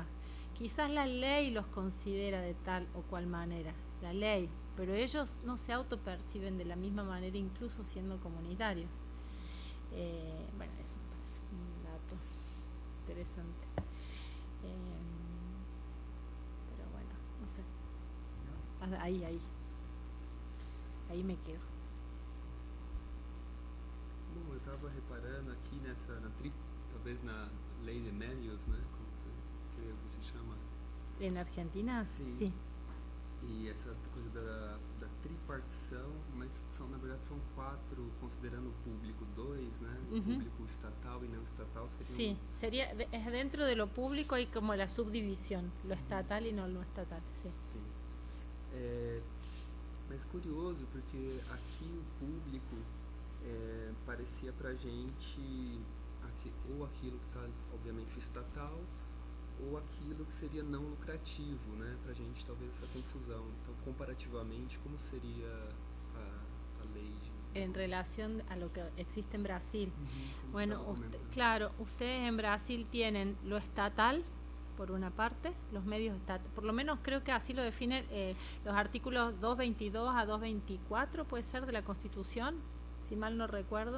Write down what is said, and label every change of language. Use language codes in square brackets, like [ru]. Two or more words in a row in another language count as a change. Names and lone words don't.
[es] Quizás la ley los considera de tal o cual manera, la ley, pero ellos no se autoperciben de la misma manera, incluso siendo comunitarios. Eso parece un dato interesante. Pero bueno, no sé. Aí me quedo. [pt] Bom, eu estava reparando aqui talvez na lei de medios, né? Como você creio que se chama? [es] ¿En Argentina? [pt] Sim. [es] Sí. [pt] E essa coisa da tripartição, mas na verdade são 4, considerando o público, 2, né? O público estatal e não estatal seria. [es] Sí, es dentro de lo público hay como la subdivisión, lo estatal y no lo estatal, sí. [pt] Sim. Mas curioso, porque aqui o público parecia pra gente ou aquilo que está, obviamente, o estatal, ou aquilo que seria não lucrativo, né? Pra gente, talvez, essa confusão. Então, comparativamente, como seria a lei? [es] En relación a lo que existe en Brasil. Bueno, ustedes en Brasil tienen lo estatal, por una parte, los medios estatales, por lo menos creo que así lo definen los artículos 222 a 224, puede ser, de la Constitución, si mal no recuerdo.